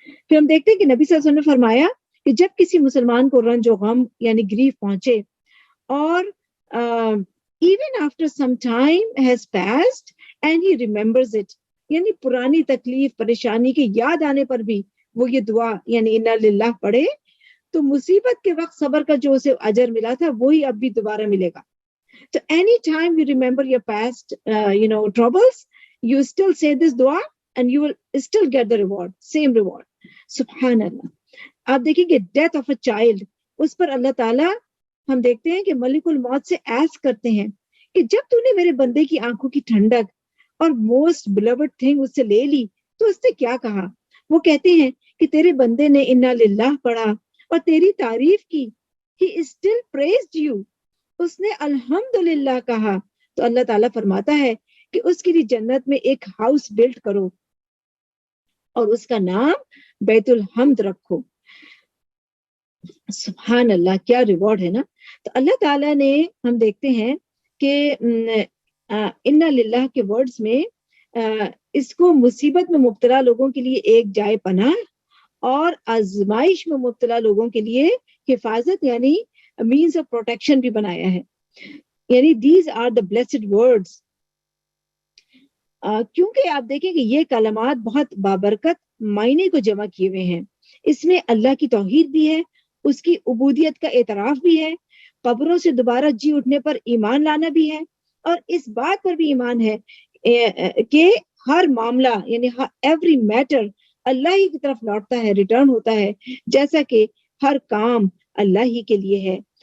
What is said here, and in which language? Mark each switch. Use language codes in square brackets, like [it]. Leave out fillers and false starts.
[ur] پھر ہم دیکھتے ہیں کہ نبی صلی اللہ علیہ وسلم نے فرمایا کہ جب کسی مسلمان کو رنج و غم یعنی گریف پہنچے اور [en] even after some time has passed and he remembers it, [ur] یعنی پرانی تکلیف پریشانی کے یاد آنے پر بھی وہ یہ دعا یعنی انا للہ پڑھے تو مصیبت کے وقت صبر کا جو اسے اجر ملا تھا وہی اب بھی دوبارہ ملے گا. [en] So anytime you remember your past troubles, you still say this dua and you will still get the reward, same reward. [ar] سبحان اللہ. [ur] آپ دیکھیں گے ڈیتھ آف اے چائلڈ, اس پر اللہ تعالیٰ ہم دیکھتے ہیں کہ ملک الموت سے ایس کرتے ہیں کہ جب تو نے میرے بندے کی آنکھوں کی ٹھنڈک اور موسٹ بلوڈ تھنگ اس سے لے لی تو اس نے کیا کہا. وہ کہتے ہیں کہ تیرے بندے نے انا للہ پڑھا اور تیری تعریف کی. [en] He still praised you. [ur] اس نے الحمدللہ کہا. تو اللہ تعالیٰ فرماتا ہے کہ اس کے لیے جنت میں ایک ہاؤس بلڈ کرو اور اس کا نام بیت الحمد رکھو. سبحان اللہ, کیا ریوارڈ ہے نا. تو اللہ تعالیٰ نے ہم دیکھتے ہیں کہ انا للہ کے ورڈز میں اس کو مصیبت میں مبتلا لوگوں کے لیے ایک جائے پناہ اور آزمائش میں مبتلا لوگوں کے لیے حفاظت یعنی [en] means of protection [ur] بھی بنایا ہے. یعنی [en] these are the blessed words. [ur] کیونکہ آپ دیکھیں کہ یہ کلمات بہت بابرکت معنی کو جمع کیے ہوئے ہیں. اس میں اللہ کی توحید بھی ہے, اس کی عبودیت کا اعتراف بھی ہے, قبروں سے دوبارہ جی اٹھنے پر ایمان لانا بھی ہے, اور اس بات پر بھی ایمان ہے کہ ہر معاملہ یعنی ایوری میٹر اللہ ہی کی طرف لوٹتا ہے, ریٹرن ہوتا ہے, جیسا کہ ہر کام اللہ ہی کے لیے ہے.